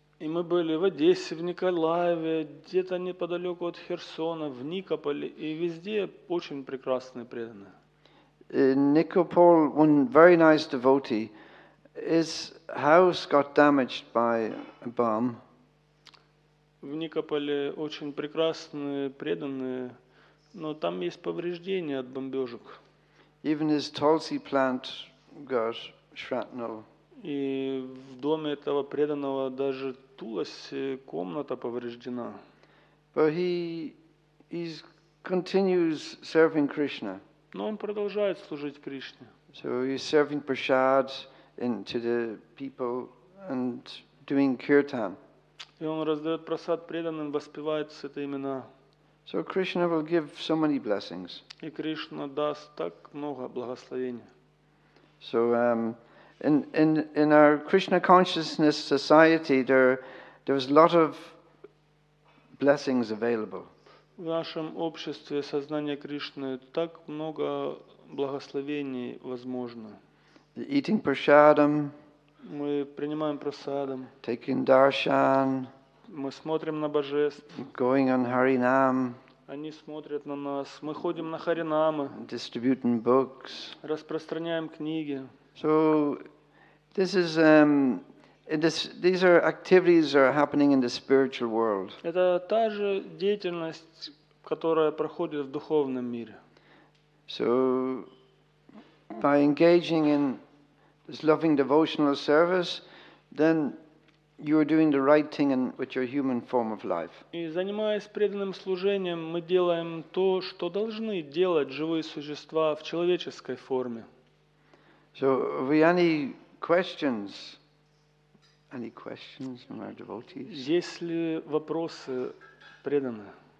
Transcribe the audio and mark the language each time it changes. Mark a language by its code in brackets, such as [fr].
[ru] И мы были в Одессе, в Николаеве, где-то неподалеку от Херсона, в Никополе, и везде очень прекрасные преданные. [en] In Nikopol, one very nice devotee, his house got damaged by a bomb. [ru] В Никополе очень прекрасные преданные, но там есть повреждения от бомбежек. [en] Even his tulsi plant got shrapnel. [ru] И в доме этого преданного даже Туласи комната повреждена. [en] But he continues serving Krishna. [ru] Но он продолжает служить Кришне. [en] So he's serving prasad to the people and doing kirtan. [ru] И он раздает прасад преданным, воспевает святые имена. [en] So Krishna will give so many blessings. [ru] И Кришна даст так много благословений. [en] So in our Krishna consciousness society, there's a lot of blessings available. [ru] В нашем обществе сознания Кришны так много благословений возможно. [en] eating prashadam, [ru] Мы принимаем прасадам, [en] taking darshan, [ru] мы смотрим на божеств, [en] going on harinam, [ru] они смотрят на нас, мы ходим на харинамы, [en] distributing books. [ru] распространяем книги. [en] So this is these are activities that are happening in the spiritual world. [ru] Это та же деятельность, которая проходит в духовном мире. [en] So by engaging in this loving devotional service, then you are doing the right thing with your human form of life. [ru] И занимаясь преданным служением, мы делаем то, что должны делать живые существа в человеческой форме. [en] So, have we any questions? Any questions from our devotees? [ru] Есть ли вопросы преданные?